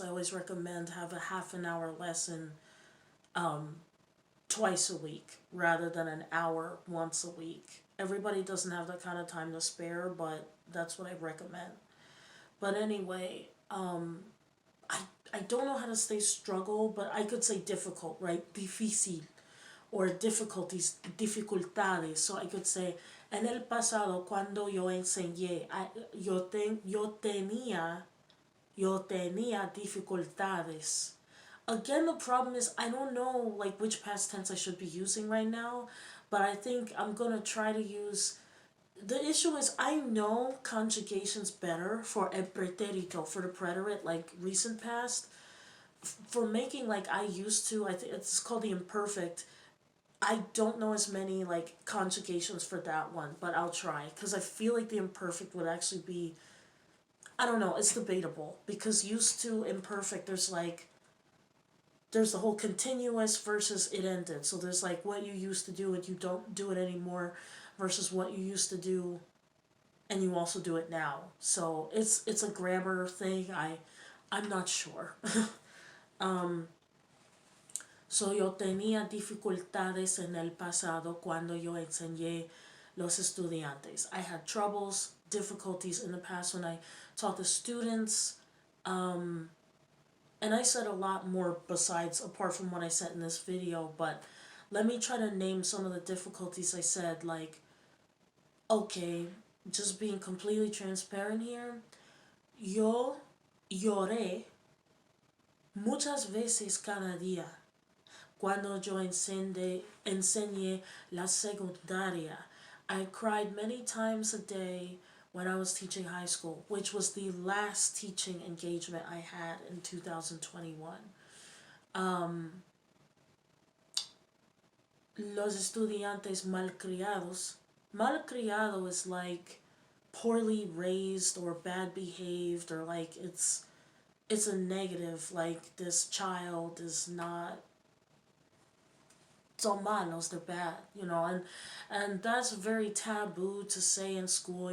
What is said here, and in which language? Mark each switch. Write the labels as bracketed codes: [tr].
[en] I always recommend have a half an hour lesson twice a week rather than an hour once a week. Everybody doesn't have that kind of time to spare, but that's what I recommend. But anyway, I don't know how to say struggle, but I could say difficult, right? Difícil, or difficulties, dificultades. So I could say, [es] en el pasado, cuando yo enseñé, yo tenía dificultades. [en] Again, the problem is I don't know like which past tense I should be using right now, but I think I'm gonna try to use The issue is I know conjugation's better for el pretérito, for the preterite, like recent past. For making like I used to, I think it's called the imperfect. I don't know as many like conjugations for that one, but I'll try because I feel like the imperfect would actually be. I don't know. It's debatable because used to imperfect, there's the whole continuous versus it ended. So there's like what you used to do and you don't do it anymore, versus what you used to do and you also do it now. So it's a grammar thing. I'm not sure. [es] So yo tenía dificultades en el pasado cuando yo enseñé los estudiantes. [en] I had troubles, difficulties in the past when I taught the students. And I said a lot more besides, apart from what I said in this video, but let me try to name some of the difficulties I said. Like, okay, just being completely transparent here. [es] Yo lloré muchas veces cada día cuando yo enseñé la secundaria. [en] I cried many times a day when I was teaching high school, which was the last teaching engagement I had in 2021. [es] Los estudiantes malcriados. [en] Malcriado is like poorly raised or bad behaved, or like it's a negative, like this child is not, [es] son malos, [en] they're bad, and that's very taboo to say in school.